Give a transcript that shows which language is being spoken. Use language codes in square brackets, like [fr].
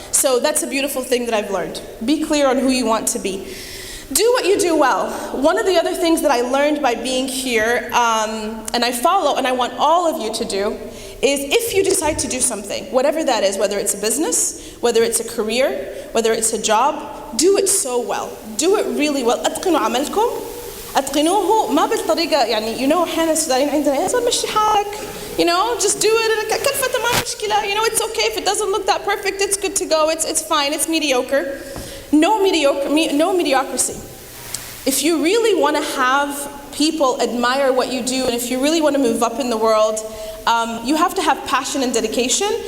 [en] So that's a beautiful thing that I've learned. Be clear on who you want to be. Do what you do well. One of the other things that I learned by being here, and I follow, and I want all of you to do, is if you decide to do something, whatever that is, whether it's a business, whether it's a career, whether it's a job, do it so well. Do it really well. [ar] أتقنوا عملكم. أتقنوه ما بالطريقة يعني [en] you know [ar] أحيانا السودانيين عندنا يا زلمة مشي حالك. [en] You know, just do it. [ar] كلفة ما مشكلة. [en] You know, it's okay if it doesn't look that perfect. It's good to go. It's fine. It's mediocre. No mediocrity. If you really want to have people admire what you do, and if you really want to move up in the world, you have to have passion and dedication.